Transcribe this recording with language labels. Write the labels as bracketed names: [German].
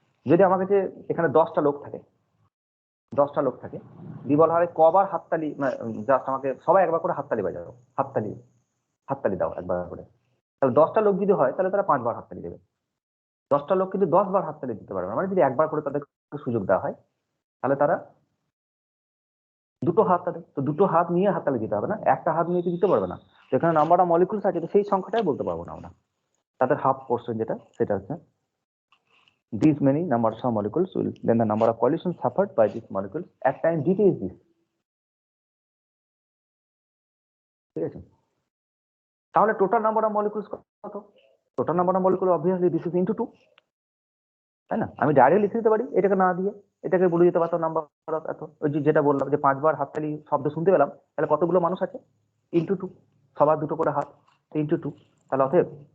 [Bangla] যদি আমার কাছে এখানে 10টা লোক থাকে দিয়ে বলা হয় কবার হাততালি, জাস্ট আমাকে সবাই একবার করে হাততালি বাজাও, হাততালি দাও একবার করে, তাহলে 10টা লোক যদি হয় তাহলে তারা 5 বার হাততালি দেবে। 10টা লোক কিন্তু 10 বার হাততালি দিতে পারবে না, মানে যদি একবার করে তাদেরকে সুযোগ দেওয়া হয় তাহলে তারা দুটো হাত তাদের, তো দুটো হাত নিয়ে হাততালি দিতে হবে না, একটা হাত নিয়ে দিতে পারবে না। যেখানে নাম্বার অফ মলিকুলস আছে তো সেই সংখ্যাটাই বলতে পারবো না আমরা, তাদের হাফ পোর্শন সেটা হচ্ছে [English] these many numbers of molecules will, then the number of collisions suffered by these molecules at time dt is this. [Bangla] ঠিক আছে, তাহলে টোটাল নাম্বার অফ মলিকুলস কত? Total number of molecule obviously [English] this is into 2, [Bangla] তাই না? আমি direct লিখে দিতে পারি, এটাকে না দিয়ে এটাকে বলে দিতে পারতাম নাম্বার অফ এত, ওই যেটা বললাম যে 5 বার হাততালি শব্দ শুনতে পেলাম, তাহলে কতগুলো মানুষ আছে ইনটু 2, সবার দুটো করে হাত ইনটু 2, তাহলে অতএব